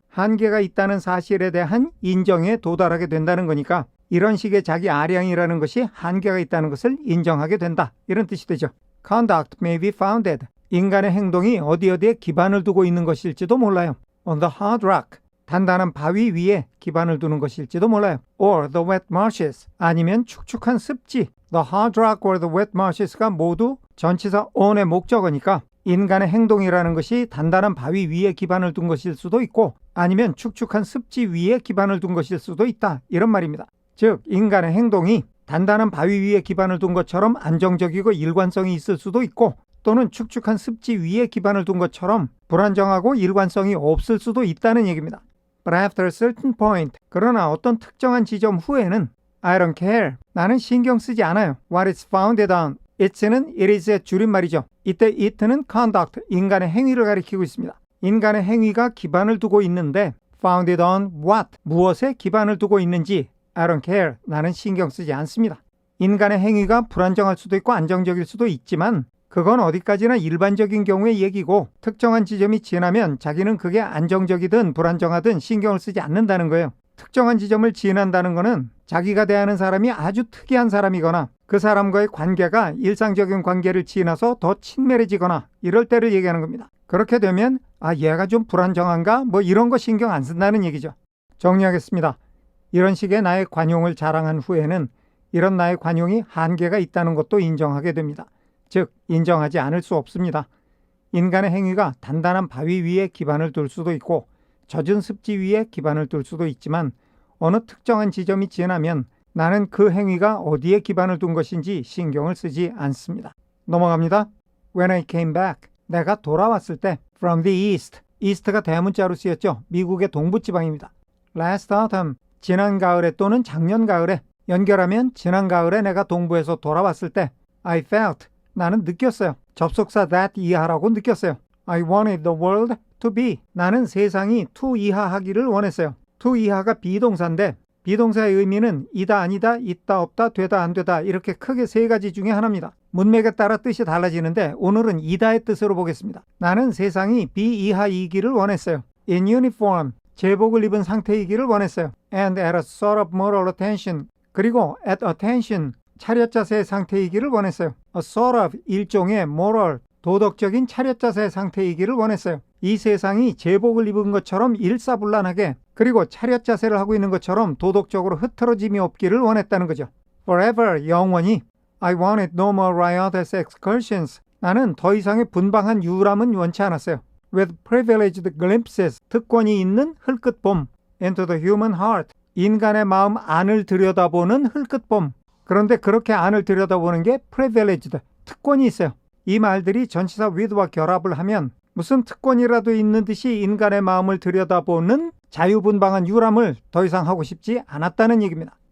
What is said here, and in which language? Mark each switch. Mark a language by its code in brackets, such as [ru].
[ko] 한계가 있다는 사실에 대한 인정에 도달하게 된다는 거니까 이런 식의 자기 아량이라는 것이 한계가 있다는 것을 인정하게 된다, 이런 뜻이 되죠. [en] Conduct may be founded, [ko] 인간의 행동이 어디에 기반을 두고 있는 것일지도 몰라요. [en] On the hard rock, [ko] 단단한 바위 위에 기반을 두는 것일지도 몰라요. [en] Or the wet marshes, [ko] 아니면 축축한 습지. [en] The hard rock or the wet marshes [ko] 가 모두 전치사 on의 목적어니까 인간의 행동이라는 것이 단단한 바위 위에 기반을 둔 것일 수도 있고 아니면 축축한 습지 위에 기반을 둔 것일 수도 있다, 이런 말입니다. 즉 인간의 행동이 단단한 바위 위에 기반을 둔 것처럼 안정적이고 일관성이 있을 수도 있고 또는 축축한 습지 위에 기반을 둔 것처럼 불안정하고 일관성이 없을 수도 있다는 얘기입니다. [en] But after a certain point, [ko] 그러나 어떤 특정한 지점 후에는 [en] I don't care, [ko] 나는 신경 쓰지 않아요. [en] What it's founded on, it's는 it is의 [ko] 줄임말이죠. 이때 it는 conduct, 인간의 행위를 가리키고 있습니다. 인간의 행위가 기반을 두고 있는데 [en] founded on what, [ko] 무엇에 기반을 두고 있는지 [en] I don't care, [ko] 나는 신경 쓰지 않습니다. 인간의 행위가 불안정할 수도 있고 안정적일 수도 있지만 그건 어디까지나 일반적인 경우의 얘기고 특정한 지점이 지나면 자기는 그게 안정적이든 불안정하든 신경을 쓰지 않는다는 거예요. 특정한 지점을 지난다는 것은 자기가 대하는 사람이 아주 특이한 사람이거나 그 사람과의 관계가 일상적인 관계를 지나서 더 친밀해지거나 이럴 때를 얘기하는 겁니다. 그렇게 되면 얘가 좀 불안정한가? 뭐 이런 거 신경 안 쓴다는 얘기죠. 정리하겠습니다. 이런 식의 나의 관용을 자랑한 후에는 이런 나의 관용이 한계가 있다는 것도 인정하게 됩니다. 즉 인정하지 않을 수 없습니다. 인간의 행위가 단단한 바위 위에 기반을 둘 수도 있고 젖은 습지 위에 기반을 둘 수도 있지만 어느 특정한 지점이 지나면 나는 그 행위가 어디에 기반을 둔 것인지 신경을 쓰지 않습니다. 넘어갑니다. [en] When I came back, [ko] 내가 돌아왔을 때 [en] from the east, east가 [ko] 대문자로 쓰였죠. 미국의 동부지방입니다. [en] Last autumn, [ko] 지난 가을에 또는 작년 가을에, 연결하면 지난 가을에 내가 동부에서 돌아왔을 때 [en] I felt, [ko] 나는 느꼈어요. 접속사 that 이하라고 느꼈어요. [en] I wanted the world to be, [ko] 나는 세상이 [en] to [ko] 이하하기를 원했어요. to 이하가 비동사인데 비동사의 의미는 이다 아니다, 있다 없다, 되다 안 되다, 이렇게 크게 세 가지 중에 하나입니다. 문맥에 따라 뜻이 달라지는데 오늘은 이다의 뜻으로 보겠습니다. 나는 세상이 비이하이기를 원했어요. [en] In uniform, [ko] 제복을 입은 상태이기를 원했어요. [en] And at a sort of moral attention, [ko] 그리고 [en] at attention, [ko] 차렷 자세의 상태이기를 원했어요. [en] A sort of, [ko] 일종의 moral, 도덕적인 차렷 자세의 상태이기를 원했어요. 이 세상이 제복을 입은 것처럼 일사불란하게 그리고 차렷 자세를 하고 있는 것처럼 도덕적으로 흐트러짐이 없기를 원했다는 거죠. Forever, 영원히. [en] I wanted no more riotous excursions. [ko] 나는 더 이상의 분방한 유람은 원치 않았어요. [en] With privileged glimpses, [ko] 특권이 있는 흘끗봄. [en] Into the human heart, [ko] 인간의 마음 안을 들여다보는 흘끗봄. 그런데 그렇게 안을 들여다보는 게 privileged, 특권이 있어요. 이 말들이 전치사 with와 결합을 하면 무슨 특권이라도 있는 듯이 인간의 마음을 들여다보는 자유분방한 유람을 더 이상 하고 싶지 않았다는 얘기입니다.